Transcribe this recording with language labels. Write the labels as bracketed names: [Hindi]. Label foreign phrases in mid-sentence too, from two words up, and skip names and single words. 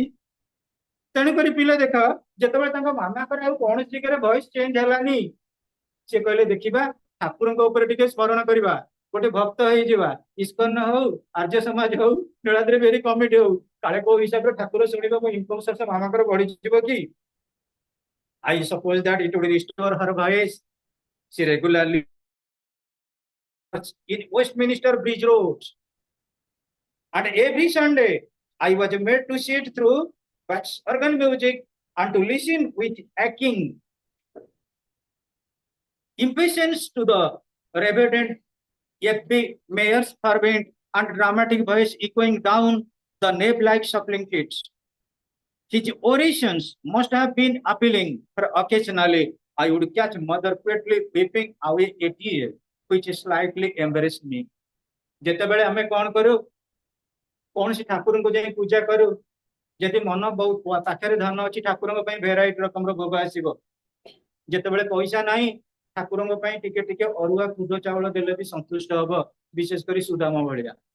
[Odia] ତେଣୁକରି ପିଲା ଦେଖ, ଯେତେବେଳେ ତାଙ୍କ ମାମାଙ୍କର ଆଉ କୌଣସି ଜାଗାରେ [English] voice change [Odia] ହେଲାନି, ସେ କହିଲେ ଦେଖିବା ଠାକୁରଙ୍କ ଉପରେ ଟିକେ ସ୍ମରଣ କରିବା, ଗୋଟେ ଭକ୍ତ ହେଇଯିବା, ଇସ୍କନ ହଉ, ଆର୍ଯ୍ୟ ସମାଜ ହଉ, ନୀଳାଦ୍ରି ବିହାରୀ କମିଟି ହଉ, କାଳେ କୋଉ ହିସାବରେ ଠାକୁର ଶୁଣିବ, ମୋ [English] income source [Odia] ମାମାଙ୍କର ବଢିଯିବ କି? [English] I suppose that it would restore her voice. She regularly in Westminster Bridge Road, and every Sunday I was made to sit through Bach's organ music and to listen with aching impatience to the Reverend F.B. Mayer's fervent and dramatic voice echoing down the nave-like shuffling feet. His orations must have been appealing, for occasionally I would catch mother quietly weeping away a tear, which slightly embarrassed me. [Odia] ଯେତେବେଳେ ଆମେ କଣ କରୁ, କୌଣସି ଠାକୁରଙ୍କୁ ଯାଇ ପୂଜା କରୁ, ଯଦି ମନ ବହୁତ ପାଖରେ ଧନ ଅଛି, ଠାକୁରଙ୍କ ପାଇଁ ଭେରାଇଟି ରକମର ଭୋଗ ଆସିବ। ଯେତେବେଳେ ପଇସା ନାହିଁ, ଠାକୁରଙ୍କ ପାଇଁ ଟିକେ ଟିକେ ଅରୁଆ ଖୁଦ ଚାଉଳ ଦେଲେ ବି ସନ୍ତୁଷ୍ଟ ହବ, ବିଶେଷ କରି ସୁଦାମ ଭଳିଆ।